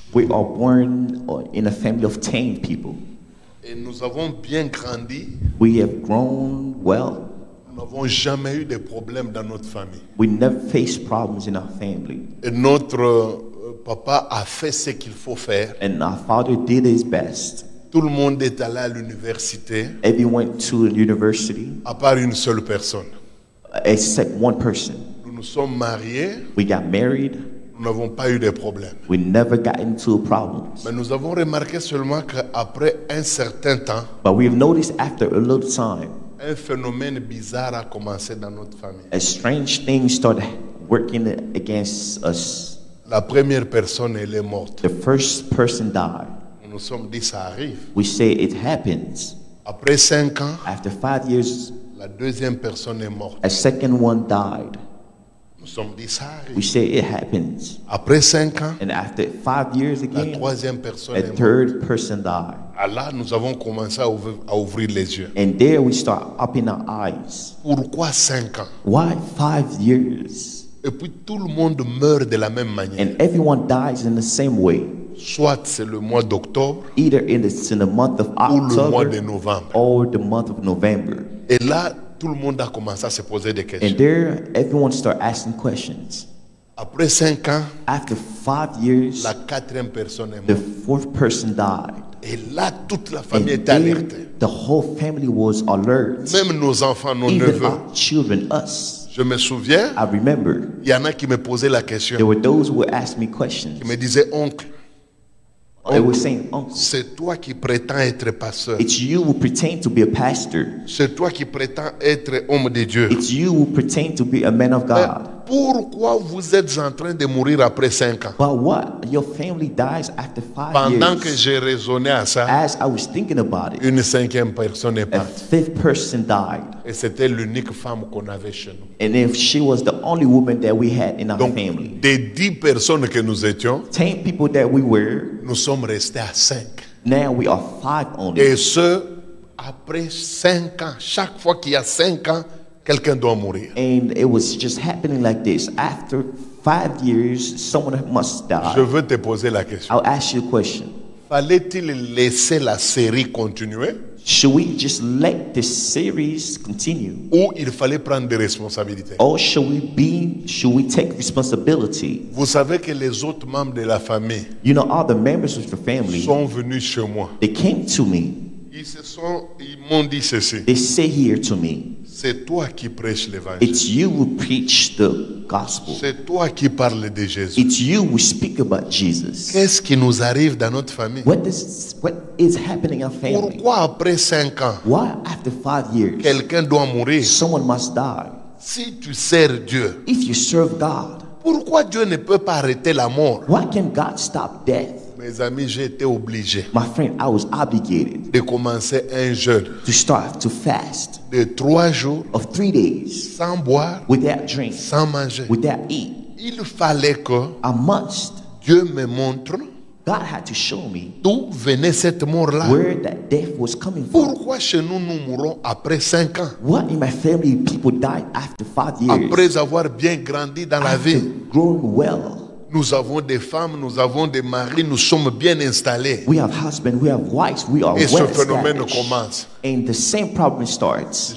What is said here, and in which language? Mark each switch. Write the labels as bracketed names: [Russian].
[English] We are born in a family of 10 people. [French] et nous avons bien grandi. [English] We have grown well. [French] Nous n'avons jamais eu de problèmes dans notre famille. [English] We never faced problems in our family. [French] Et notre papa a fait ce qu'il faut faire. [English] And our father did his best. [French] Tout le monde est allé à l'université, [English] Everyone went to university [French] à part une seule personne. [English] except one person. [French] Nous nous sommes mariés, [English] We got married. [French] nous n'avons pas eu de problème. [English] We never got into problems. [French] Mais nous avons remarqué seulement qu'après un certain temps, [English] But we have noticed after a little time, [French] un phénomène bizarre a commencé dans notre famille. [English] a strange thing started working against us. [French] La première personne, elle est morte. [English] The first person died. [French] Nous nous sommes dit, ça arrive. [English] We say it happens. [French] Après 5 ans, [English] After 5 years, [French] la deuxième personne est morte. [English] a second one died. [French] Nous nous sommes dit, ça [English] We [French] arrive. [English] say it happens. [French] Après 5 ans, [English] And after 5 years [French] la [English] again, [French] troisième personne [English] a [French] est morte. [English] third person died. [French] Ah là, nous avons commencé à ouvrir les yeux. [English] And there we start opening our eyes. [French] Pourquoi 5 ans? [English] Why 5 years? [French] Et puis tout le monde meurt de la même manière. [English] And everyone dies in the same way. [French] Soit c'est le mois d'octobre [English] Either it's in the month of [French] ou le mois de [English] October [French] novembre. [English] or the month of November. [French] Et là, tout le monde a commencé à se poser des [English] And [French] questions. [English] there, everyone start asking questions. [French] Après 5 ans, [English] After 5 years, [French] la quatrième personne est [English] the [French] morte. [English] fourth person died. [French] Et là, toute la [English] And [French] famille était [English] there, [French] alertée. [English] the whole family was alert. [French] Même nos enfants, nos [English] Even [French] neveux. [English] our children, us. [French] Je me souviens, [English] I remember [French] il y en a qui me posaient la question. [English] there were those who would ask me questions. [French] Qui me disaient, oncle, [English] They were saying, Uncle, [French] c'est toi qui prétends être pasteur. [English] it's you who pretend to be a pastor. [French] C'est toi qui prétends être homme de Dieu. [English] It's you who pretend to be a man of [French] Mais [English] God. [French] pourquoi vous êtes en train de mourir après 5 ans? [English] But what? Your family dies after 5 [French] Pendant que [English] years. [French] j'ai raisonné à ça, [English] As I was thinking about it, [French] une cinquième personne est [English] a [French] partie. [English] fifth person died. [French] Et c'était l'unique femme qu'on avait chez nous. [English] And if she was the only woman that we had in our [French] Donc, [English] family. [French] des 10 personnes que nous étions, [English] 10 people that we were, [French] nous sommes restés à 5. [English] Now we are 5 only. [French] Et ce, après 5 ans. Chaque fois qu'il y a 5 ans, quelqu'un doit mourir. [English] And it was just happening like this. After 5 years, someone must die. [French] Je veux te poser la question. [English] I'll ask you a question. [French] Fallait-il laisser la série continuer [English] Should we just let this series continue? [French] ou il fallait prendre des responsabilités? [English] Or should we take responsibility? [French] Vous savez que les autres membres de la famille [English] You know, all the members of the family, [French] sont venus chez moi. [English] they came to me. [French] Ils m'ont dit ceci. [English] They say here to me, [French] C'est toi qui prêches l'évangile. [English] it's you who preach the gospel. [French] C'est toi qui parles de Jésus. [English] It's you who speak about Jesus. [French] Qu'est-ce qui nous arrive dans notre famille? [English] What is happening in our family? [French] Pourquoi après 5 ans, [English] Why after 5 years, [French] quelqu'un doit mourir? [English] someone must die? [French] Si tu sers Dieu, [English] If you serve God, [French] pourquoi Dieu ne peut pas arrêter la mort? [English] why can God stop death? [French] Mes amis, j'ai été obligé [English] My friend, I was obligated [French] de commencer un jeûne [English] to start to fast [French] de 3 jours [English] of 3 days [French] sans boire, [English] without drink, [French] sans manger. [English] without eat. [French] Il fallait que [English] I must. [French] Dieu me montre [English] God had to show me [French] d'où venait cette mort-là. [English] where that death was coming from. [French] Pourquoi chez nous, nous mourons après 5 ans? [English] Why in my family people died after 5 years? [French] Après avoir bien grandi dans la [English] After [French] vie. [English] growing well. [French] Nous avons des femmes, nous avons des maris, nous sommes bien installés. [English] We have husbands, we have wives, we are [French] Et ce [English] well [French] phénomène [English] established. [French] commence. [English] And the same problem starts.